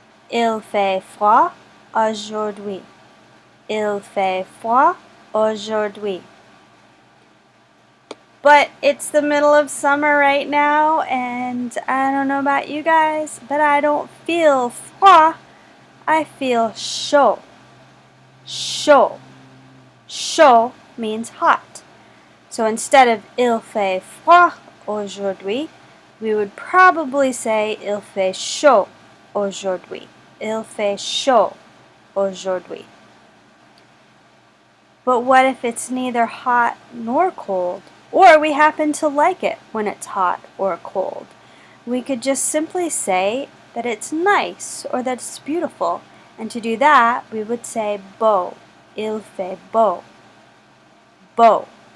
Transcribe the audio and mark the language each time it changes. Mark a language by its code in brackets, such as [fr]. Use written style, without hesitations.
[fr] Il fait froid aujourd'hui. Il fait froid aujourd'hui. [en] But it's the middle of summer right now, and I don't know about you guys, but I don't feel froid. I feel chaud. Chaud. Chaud means hot. So instead of il fait froid aujourd'hui, we would probably say il fait chaud aujourd'hui. [fr] Il fait chaud aujourd'hui. [en] But what if it's neither hot nor cold? Or we happen to like it when it's hot or cold? We could just simply say that it's nice or that it's beautiful. And to do that, we would say beau. Il fait beau. Beau.